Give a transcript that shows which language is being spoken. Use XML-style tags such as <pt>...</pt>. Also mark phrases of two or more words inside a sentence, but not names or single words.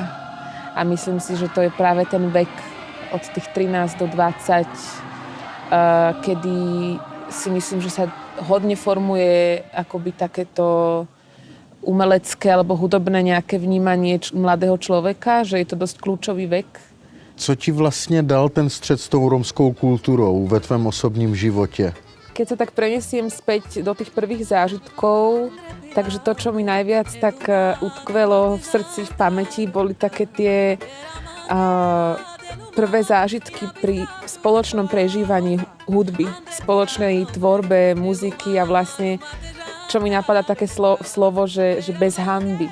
<sk>A myslím si, že to je práve ten vek od tých 13 do 20, kedy si myslím, že sa hodne formuje akoby takéto umelecké alebo hudobné nejaké vnímanie mladého človeka, že je to dosť kľúčový vek.</sk> <cs>Co ti vlastně dal ten střed s tou romskou kulturou ve tvém osobním životě?</cs> <sk>Keď sa tak prenesiem späť do tých prvých zážitkov, takže to, čo mi najviac tak utkvelo v srdci, v pamäti, boli také tie prvé zážitky pri spoločnom prežívaní hudby, spoločnej tvorbe, muziky a vlastne, čo mi napadá také slovo, že bez hanby.</sk>